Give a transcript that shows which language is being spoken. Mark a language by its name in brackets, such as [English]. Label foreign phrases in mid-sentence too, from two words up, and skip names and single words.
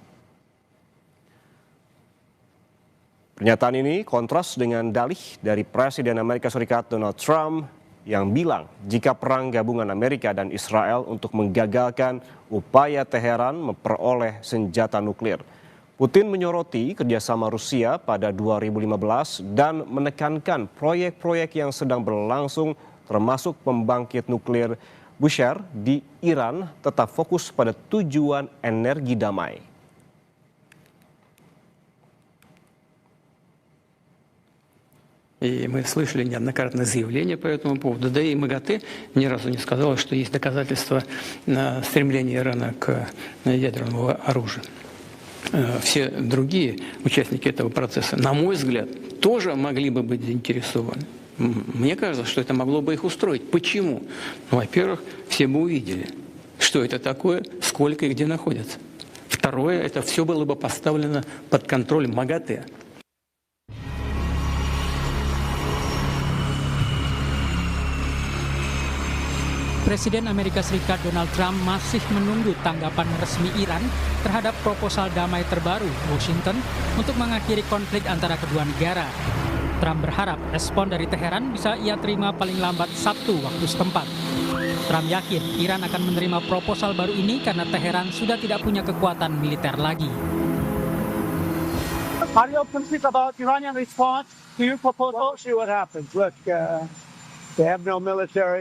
[Indonesian] Pernyataan ini kontras dengan dalih dari Presiden Amerika Serikat Donald Trump yang bilang jika perang gabungan Amerika dan Israel untuk menggagalkan upaya Teheran memperoleh senjata nuklir. Putin menyoroti kerjasama Rusia pada 2015 dan menekankan proyek-proyek yang sedang berlangsung termasuk pembangkit nuklir Bushehr di Iran tetap fokus pada tujuan energi damai. [Russian] И мы слышали неоднократно заявления по этому поводу. Да и МАГАТЭ ни разу не сказала, что есть доказательства стремления Ирана к ядерному оружию. Все другие участники этого процесса, на мой взгляд, тоже могли бы быть заинтересованы. Мне кажется, что это могло бы их устроить. Почему? Ну, во-первых, все бы увидели, что это такое, сколько и где находится. Второе, это все было бы поставлено под контроль МАГАТЭ. [Indonesian] Presiden Amerika Serikat Donald Trump masih menunggu tanggapan resmi Iran terhadap proposal damai terbaru Washington untuk mengakhiri konflik antara kedua negara. Trump berharap respon dari Teheran bisa ia terima paling lambat Sabtu waktu setempat. Trump yakin Iran akan menerima proposal baru ini karena Teheran sudah tidak punya kekuatan militer lagi. [English] Are you optimistic about Iranian response to your proposal? We'll see what happens. Look, they have no military.